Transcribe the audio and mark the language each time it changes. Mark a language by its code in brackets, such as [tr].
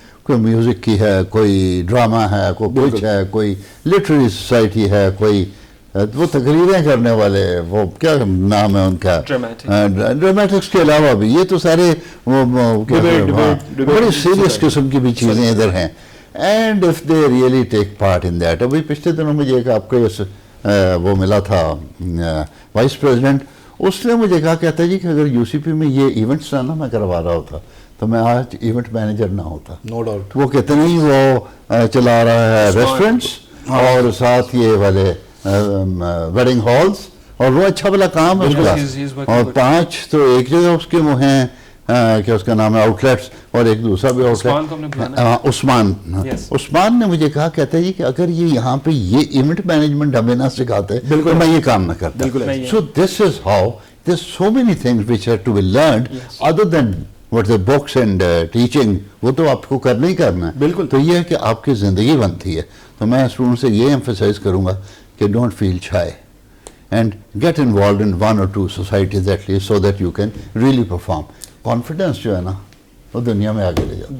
[ur] کوئی میوزک کی ہے, کوئی ڈرامہ ہے, کوئی کچھ ہے, کوئی لٹریری سوسائٹی ہے, کوئی وہ تقریریں کرنے والے, وہ کیا نام ہے ان کا, ڈرامیٹکس کے علاوہ بھی یہ تو سارے بڑی سیریس قسم کی بھی چیزیں ادھر ہیں. [en] And of they really take part in that. [ur] ابھی پچھلے دنوں مجھے ایک آپ کو وہ ملا تھا وائس پریزیڈنٹ, اس نے مجھے کہا کہتا ہے جی کہ اگر UCP میں یہ ایونٹس نا میں کروا رہا ہوتا تو میں آج ایونٹ مینیجر نہ ہوتا. [en] No doubt. [ur] وہ کہتے نہیں وہ چلا رہا ہے ریسٹورینٹس اور ساتھ یہ والے ویڈنگ ہالس, اور وہ اچھا بلا کام ہے اس کا. اور 5 تو ایک جگہ اس کے وہ ہیں کہ اس کا نام ہے آؤٹ لیٹس, اور ایک دوسرا بھی آؤٹ لیٹ عثمان نے مجھے کہا کہتا ہے جی کہ اگر یہ یہاں پہ یہ ایونٹ مینجمنٹ ہمیں نہ سکھاتے تو میں یہ کام نہ کرتا. [en] So this is how there so many things which have to be learned other than what the books and teaching. [ur] وہ تو آپ کو کرنا ہی کرنا ہے. بالکل. تو یہ ہے کہ آپ کی زندگی بنتی ہے. تو میں اسٹوڈنٹ سے یہ ایمفیسائز کروں گا کہ [en] Don't feel shy and get involved in 1 or 2 societies at least so that you can really perform. [ur] Confidence جو ہے نا وہ دنیا میں آگے لے جاتا ہے,